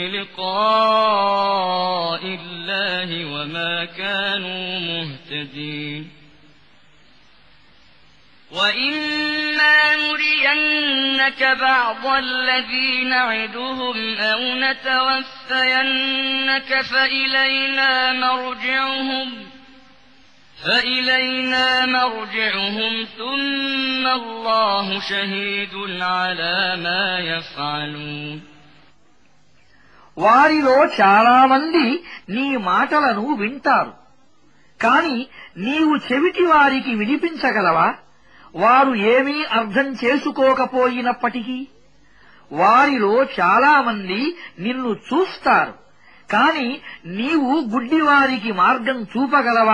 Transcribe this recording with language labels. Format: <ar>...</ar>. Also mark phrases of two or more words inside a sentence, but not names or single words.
<ar>بلقاء الله وما كانوا مهتدين وإما نرينك بعض الذي نعدهم أو نتوفينك فإلينا مرجعهم ثم الله شهيد على ما يفعلون</ar> <te>వారిలో చాలా మంది నీ మాటలను వింటారు, కాని నీవు చెవిటి వారికి వినిపించగలవా? వారు ఏమీ అర్థం చేసుకోకపోయినప్పటికీ వారిలో చాలా మంది నిన్ను చూస్తారు, కాని నీవు గుడ్డివారికి మార్గం చూపగలవా?</te>